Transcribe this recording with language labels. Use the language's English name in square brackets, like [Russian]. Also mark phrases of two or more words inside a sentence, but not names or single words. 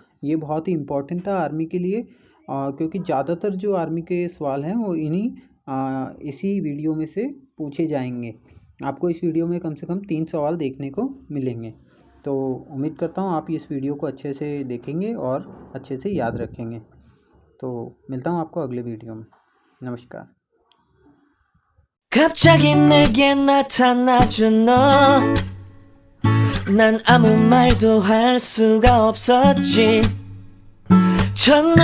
[Hindi] ये बहुत ही इम्पोर्टेंट था आर्मी के लिए, क्योंकि ज़्यादातर जो आर्मी के सवाल हैं वो इसी वीडियो में से पूछे जाएंगे। आपको इस वीडियो में कम से कम 3 सवाल देखने को मिलेंगे। तो उम्मीद करता हूँ आप इस वीडियो को अच्छे से देखेंगे और अच्छे से याद रखेंगे। तो मिलता हूँ आपको अगले वीडियो में। नमस्कार। [Korean] 갑자기 내게 나타나준 너, 난 아무 말도 할 수가 없었지. 첫눈